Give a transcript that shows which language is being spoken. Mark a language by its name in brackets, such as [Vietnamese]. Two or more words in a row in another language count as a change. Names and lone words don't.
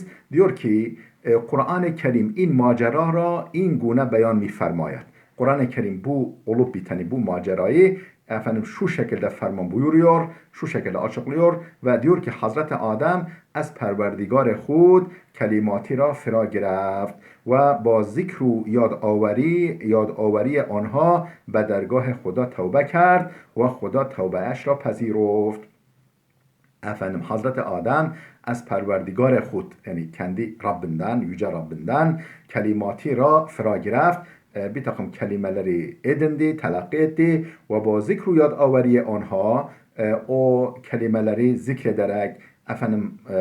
[Turkish] Diyor ki [Persian] Kur'an-ı Kerim این ماجرا را این گونه بیان می‌فرماید. [Turkish] Kur'an-ı Kerim bu olup biteni, bu macerayı efendim şu şekilde ferman buyuruyor, şu şekilde açıklıyor ve diyor ki Hazreti Adem [Persian] از پروردگار خود کلماتی را فرا گرفت و با ذکر و یادآوری آنها به درگاه خدا توبه کرد و خدا توبهش را پذیرفت. [Turkish] Efendim Hazreti Adem [Persian] از پروردگار خود [Turkish] yani kendi Rabbinden, yüce Rabbinden [Persian] کلماتی را فرا گرفت, [Turkish] bir takım kelimeleri edindi, telakki etti ve bu [Persian] ذکر و یادآوری آنها [Turkish] o kelimeleri zikrederek efendim